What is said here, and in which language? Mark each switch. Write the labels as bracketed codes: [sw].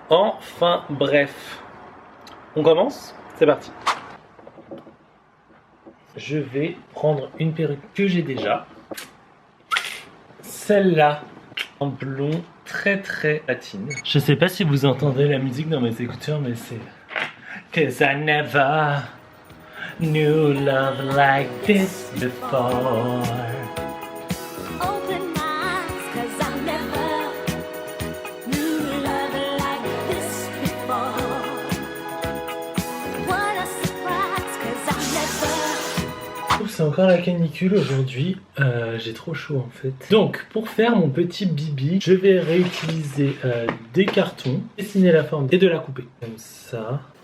[fr] Enfin bref, on commence. C'est parti. Je vais prendre une perruque que j'ai déjà. Celle-là en blond très platine. Je sais pas si vous entendez la musique dans mes écouteurs mais c'est... [en] Cause I never knew love like this before. Open my eyes, 'cause I never knew love like this before. What a surprise, 'cause I never. [fr] C'est encore la canicule aujourd'hui, j'ai trop chaud en fait. Donc pour faire mon petit bibi, je vais réutiliser des cartons, dessiner la forme et de la couper. Comme ça.